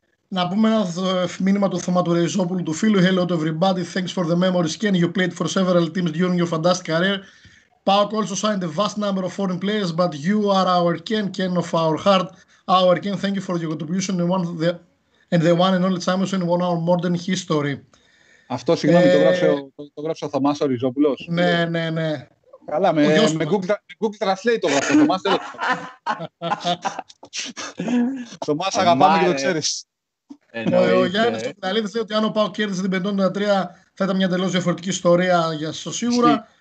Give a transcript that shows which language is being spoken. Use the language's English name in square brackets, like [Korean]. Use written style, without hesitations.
[Greek] Να πούμε ένα μήνυμα του Θωμάτου Ρεϊζόπουλου του φίλου. [English] Hello to everybody, thanks for the memories. Ken, you played for several teams during your fantastic career. PAOK also signed a vast number of foreign players, but you are our Ken of our heart. Our Ken, thank you for your contribution and the one and only championship in our modern history. [Greek] Αυτό, συγγνώμη, το γράψε ο Θωμάς ο Ριζόπουλος. Ναι. Καλά, με Google Translate το γράψε ο Θωμάς. Θωμάς, αγαπάμε και το ξέρεις. Ο Γιάννης ο Πιταλίδης λέει ότι αν ο ΠΑΟΚ κέρδισε την 53 θα ήταν μια τελώς διαφορετική ιστορία για σας σίγουρα.